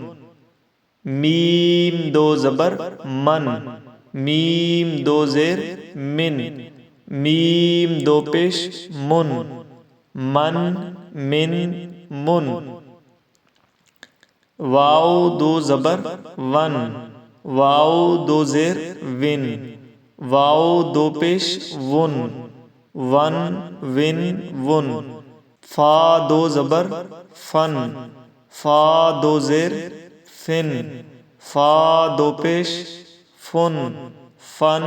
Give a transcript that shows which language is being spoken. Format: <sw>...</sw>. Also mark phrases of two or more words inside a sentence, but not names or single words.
<ur>میم دو زبر من، میم دو زیر من، میم دو پیش من، من من من، واو دو زبر ون، واو دو زیر ون، واو دو پیش ون، ون ون ون، فا دو زبر فن، فا دو زیر فن، فا دو پیش فن، فن</ur>